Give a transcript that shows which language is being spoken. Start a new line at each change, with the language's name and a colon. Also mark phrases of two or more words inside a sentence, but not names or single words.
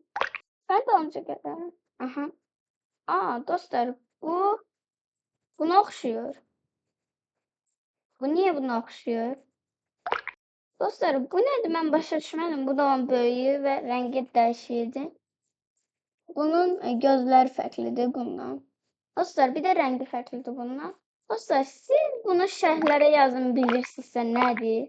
Turkish: Ben de onca kadar. Aha. Dostlar buna okşuyor. Bu niye buna okşuyor? Dostlar bu nedir? Ben başa düşmedim. Bu da onun böyüyü ve rengi değişiydi. Bunun gözleri farklıdır bundan. Dostlar bir de rengi farklıdır bundan.
Azerbaijani: Dostlar siz bunu şərhlərə yazın bilirsinizsə nədir?